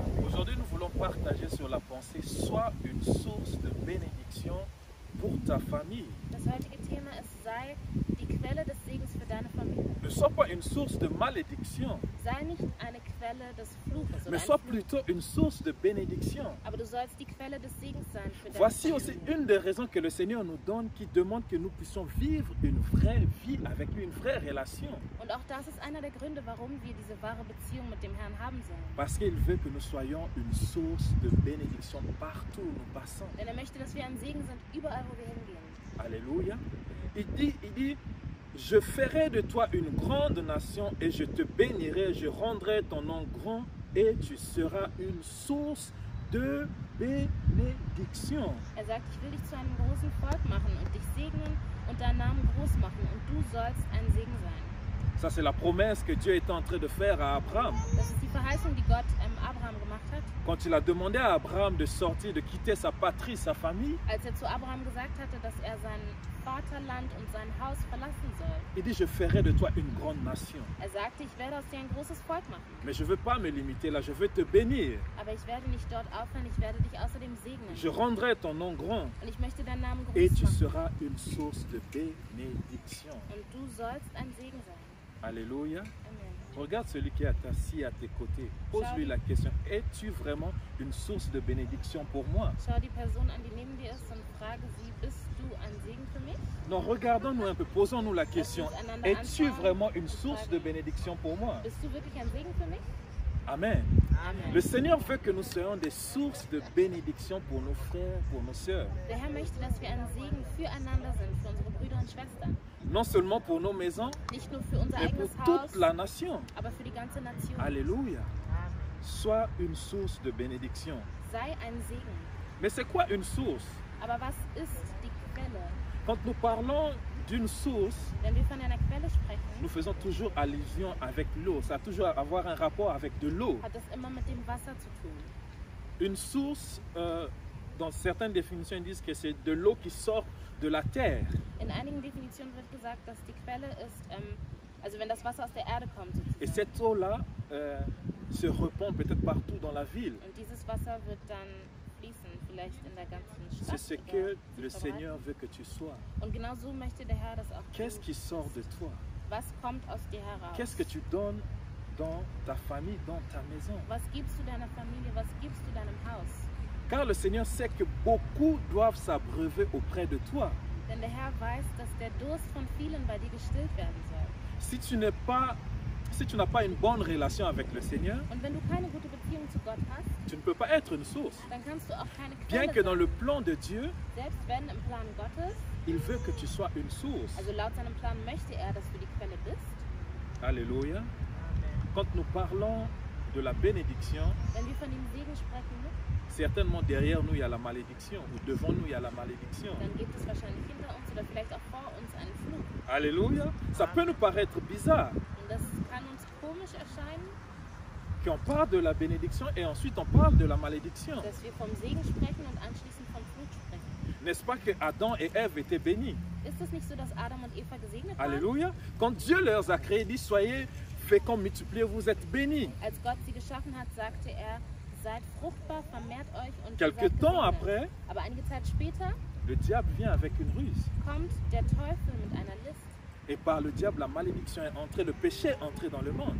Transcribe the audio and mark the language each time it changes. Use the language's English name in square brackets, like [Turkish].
[French] Aujourd'hui, nous voulons partager sur la pensée, sois une source de bénédiction pour ta famille. [German] Das heutige Thema ist: sei die Quelle des Segens für deine Familie. [French] Ne sois pas une source de malédiction, [German] Sei nicht eine Quelle des Fluches oder [French] mais [German] ein [French] sois [German] Fluch, [French] plutôt une source de bénédiction. [German] aber du sollst die Quelle des Segens sein für deine [French] Voici [German] Familie. [French] aussi une des raisons que le Seigneur nous donne, qui demande que nous puissions vivre une vraie vie avec lui, une vraie relation. [German] Und auch das ist einer der Gründe, warum wir diese wahre Beziehung mit dem Herrn haben sollen. [French] Parce qu'il veut que nous soyons une source de bénédiction partout où nous passons. [German] Denn er möchte, dass wir ein Segen sind, überall wo wir hingehen. [French] Alléluia. Il dit, je ferai de toi une grande nation et je te bénirai, je rendrai ton nom grand et tu seras une source de bénédiction. [German] Er sagt: Ich will dich zu einem großen Volk machen und dich segnen und deinen Namen groß machen und du sollst ein Segen sein. [French] Ça, c'est la promesse que Dieu est en train de faire à Abraham. [German] Das ist die Verheißung, die Gott Abraham gemacht hat, [French] Quand il a demandé à Abraham de sortir, de quitter sa patrie, sa famille, [German] als er zu Abraham gesagt hatte, dass er sein Vaterland und sein Haus verlassen soll. [French] il dit, je ferai de toi une grande nation. [German] Er sagte: Ich werde aus dir ein großes Volk machen. [French] Mais je ne veux pas me limiter là, je veux te bénir. [German] Aber ich werde nicht dort aufhören, ich werde dich außerdem segnen. [French] Je rendrai ton nom grand [German] Und ich möchte deinen Namen [French] et [German] groß [French] tu [German] machen. [French] seras une source de bénédiction. [German] Und du sollst ein Segen sein. [French] Alléluia. Amen. Regarde celui qui est assis à tes côtés. Pose-lui la question, es-tu vraiment une source de bénédiction pour moi? [German] Schau die Person an, die neben dir ist, und frage sie: Bist du ein Segen für mich? [French] Non, regardons-nous un peu, posons-nous la question, es-tu vraiment une source de bénédiction pour moi? [German] Bist du wirklich ein Segen für mich? [French] Amen. Amen. Le Seigneur veut que nous soyons des sources de bénédiction pour nos frères, pour nos sœurs. [German] Der Herr möchte, dass wir ein Segen füreinander sind, für unsere Brüder und Schwestern. [French] Non seulement pour nos maisons, [German] Nicht nur für unser [French] mais pour [German] eigenes Haus, [French] toute la nation. [German] aber für die ganze Nation. [French] Alléluia. Sois une source de bénédiction. [German] Sei ein Segen. [French] Mais c'est quoi une source? [German] Aber was ist die Quelle? [French] Quand nous parlons d'une source, [German] Wenn wir von einer Quelle sprechen, [French] nous faisons toujours allusion avec l'eau. Ça a toujours avoir un rapport avec de l'eau. [German] hat das immer mit dem Wasser zu tun. [French] Une source, dans certaines définitions, ils disent que c'est de l'eau qui sort de la terre. [German] In einigen Definitionen wird gesagt, dass die Quelle ist, also wenn das Wasser aus der Erde kommt [French] Et [German] sozusagen. [French] cette eau-là se répand peut-être partout dans la ville. [German] Und dieses Wasser wird dann fließen, vielleicht in der ganzen [French] C'est [German] Stadt. [French] ce [German] oder [French] que [German] sich [French] le Seigneur veut que tu sois. [German] Und genau so möchte der Herr das auch [French] Qu'est-ce [German] tun. [French] qui sort de toi? [German] Was kommt aus dir heraus? [French] Qu'est-ce que tu donnes dans ta famille, dans ta maison? [German] Was gibst du deiner Familie? Was gibst du deinem Haus? [French] Car le Seigneur sait que beaucoup doivent s'abreuver auprès de toi. [German] Denn der Herr weiß, dass der Durst von vielen bei dir gestillt werden soll. [French] Si tu n'as pas une bonne relation avec le Seigneur, [German] Und wenn du keine gute Beziehung zu Gott hast, [French] tu ne peux pas être une source. [German] dann kannst du auch keine [French] Bien [German] Quelle [French] que dans [German] sein. [French] le plan de Dieu, [German] Selbst wenn im Plan Gottes, [French] il veut que tu sois une source. [German] also laut seinem Plan möchte er, dass du die Quelle bist. [French] Alléluia. Quand nous parlons de la bénédiction, [German] Wenn wir von dem Segen sprechen, [French] certainement derrière nous il y a la malédiction, ou devant nous il y a la malédiction. [German] dann gibt es wahrscheinlich hinter uns oder vielleicht auch vor uns einen Fluch. [French] Alléluia. Ça peut nous paraître bizarre [German] Und das kann uns komisch erscheinen, [French] qu'on parle de la bénédiction et ensuite on parle de la malédiction. [German] dass wir vom Segen sprechen und anschließend vom Fluch sprechen. [French] N'est-ce pas que Adam et Ève étaient bénis? [German] Ist es nicht so, dass Adam und Eva gesegnet waren? [French] Alléluia. Quand Dieu leur a créé, il dit soyez féconds, multipliez, vous êtes bénis. [German] Als Gott sie geschaffen hat, sagte er: Seid fruchtbar, vermehrt euch und ihr [French] Quelque [German] seid [French] temps [German] gesegnet. [French] après, [German] Aber einige Zeit später [French] le diable vient avec une ruse. [German] kommt der Teufel mit einer List. [French] Et par le diable, la malédiction est entrée, le péché est entré dans le monde.